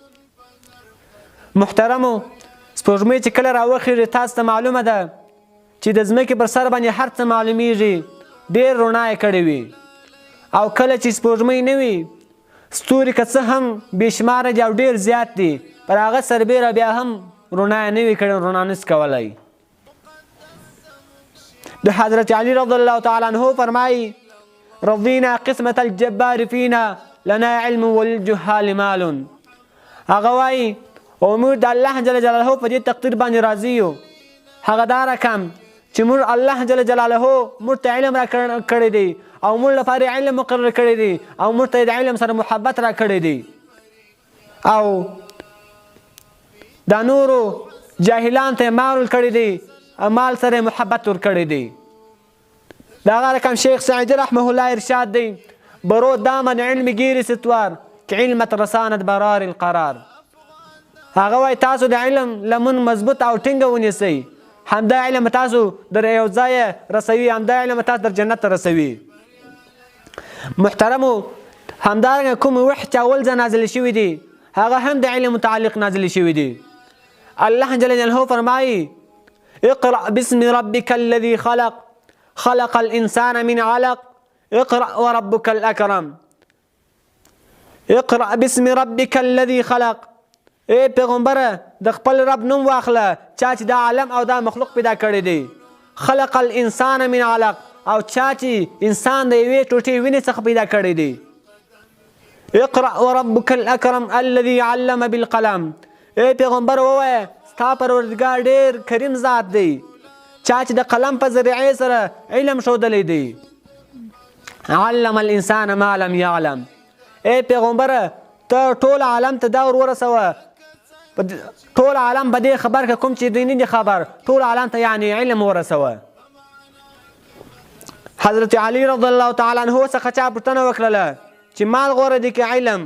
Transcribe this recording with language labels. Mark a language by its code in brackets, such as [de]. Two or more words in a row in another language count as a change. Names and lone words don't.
[ps] محترمو، سپوږمۍ چې کله راوخیږي تاسو ته معلومه ده چې د ځمکې پر سر باندې هر څه معلومیږي، ډېر رڼا یې کړې وي. او کله چې سپوږمۍ نه وي، ستوري که څه هم بې شماره دي او ډېر زیات دي، پر هغه سربیره بیا هم رڼا یې نه وي کړې، رڼا نشي کولی. د حضرت علی [ar] رضی الله تعالی عنه [ps] فرمایي: [ar] رضینا قسمة الجبار فینا لنا علم وللجهال مال. [ps] هغه وایي موږ د الله [ar] جل جلاله [ps] په دې تقدیر باندې راضي یو. هغه دا رقم چې موږ الله [ar] جل جلاله [ps] موږ ته علم را کړی دی او موږ لپاره علم مقرر کړی دی او موږ ته د علم سره محبت را کړی دی، او دا نورو جاهلان ته مال کړی دی او مال سره محبت ورکړی دی. دا هغه رقم شیخ سعیدی [ar] رحمه الله [ps] ارشاد دی: [fa] برو دامن علم گیری ستوار که علمت رساند برار القرار. [ps] هغه وایي تاسو د علم لمن مضبوط او ټینګه ونیسئ، همدا علم تاسو در یو ځای رسوي، همدا علم تاسو در جنت ته رسوي. محترمو، همدارنګه کوم وحی چې اول ځل نازل شوي دي هغه هم د علم متعلق نازل شوي دي. الله [ar] جل جلاله [ps] فرمایي: [ar] اقرأ باسم ربك الذي خلق خلق الإنسان من علق اقرأ وربك الأكرم. اقرأ باسم ربك الذي خلق. [ps] ای پیغمبره، د خپل رب نوم واخله چا چې دا عالم او دا مخلوق پیدا کړی دی. [ar] خلق الانسان من علق، [ps] او چا چې انسان د یوې ټوټې وینې څخه پیدا کړی دی. [ar] اقرأ وربك الأكرم الذي علم بالقلم. [ps] ای پیغمبر ووایه ستا پروردګار ډېر کریم ذات دی چا چې د قلم په ذریعې سره علم ښودلی دی. [ar] علم الانسان ما لم يعلم. [ps] ای پیغمبره، ته ټول عالم ته دا ور ورسوه ټول عالم به دې خبر که کوم چې دوی نه دي خبر ټول عالم ته یعنې علم ورسوه. حضرت علي [ar] رضی الله تعالی عنه [ps] څخه چا پوښتنه وکړله چې مال غوره دی که علم؟